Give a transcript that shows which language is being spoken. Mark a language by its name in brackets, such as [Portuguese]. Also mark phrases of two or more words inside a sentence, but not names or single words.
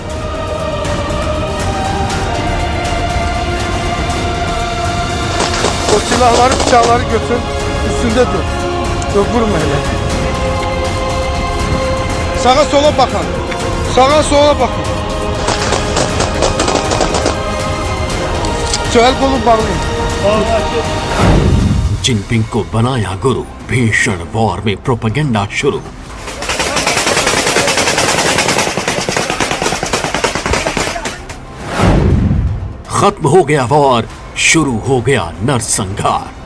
[Turkish] O silahları bıçakları götür, üstünde dur. Vurma hele. Sağa sola bakın. Sağa sola bakın. Çöl kolu bağlayın. [Hindi] जिनपिंग को बनाया गुरु, भीषण वॉर में प्रोपेगेंडा शुरू। खत्म हो गया वॉर, शुरू हो गया नरसंहार।